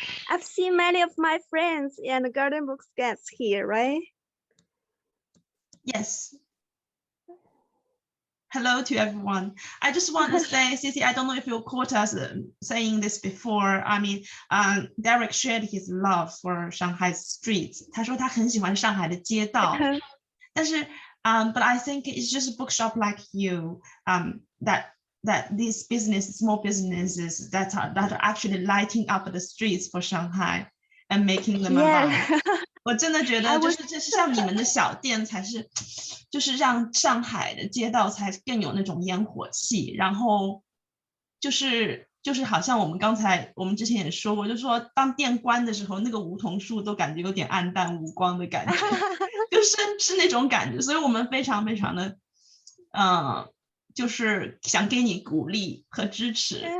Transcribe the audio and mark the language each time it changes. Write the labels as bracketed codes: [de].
[en] I've seen many of my friends and garden books guests here, right? Yes. Hello to everyone. I just want to say, Cici, I don't know if you caught us saying this before. I mean, Derek shared his love for Shanghai streets. [zh] 他说他很喜欢上海的街道。但是, [en] but I think it's just a bookshop like you that these small businesses that are actually lighting up the streets for Shanghai and making them alive. [zh] 我真的觉得就是像你们的小店才是，就是让上海的街道才更有那种烟火气，然后就是好像我们之前也说过，就是说当店关的时候，那个梧桐树都感觉有点暗淡无光的感觉，是那种感觉，所以我们非常非常的就是想给你鼓励和支持，